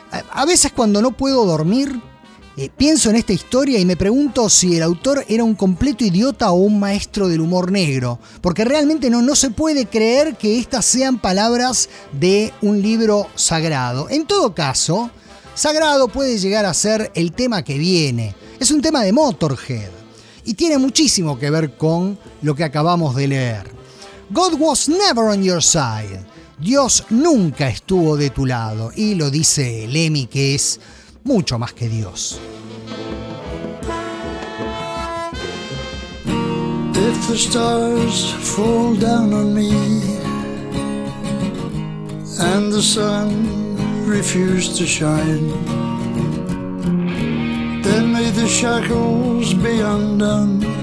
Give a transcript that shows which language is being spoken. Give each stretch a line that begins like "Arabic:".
Spanish: A veces cuando no puedo dormir, pienso en esta historia y me pregunto si el autor era un completo idiota o un maestro del humor negro, porque realmente no se puede creer que estas sean palabras de un libro sagrado. En todo caso, sagrado puede llegar a ser el tema que viene. Es un tema de Motorhead y tiene muchísimo que ver con lo que acabamos de leer.
English: God was never on your side.
Spanish: Dios nunca estuvo de tu lado. Y lo dice Lemmy, que es mucho más que Dios.
English: If the stars fall down on me and the sun refuses to shine, then may the shackles be undone.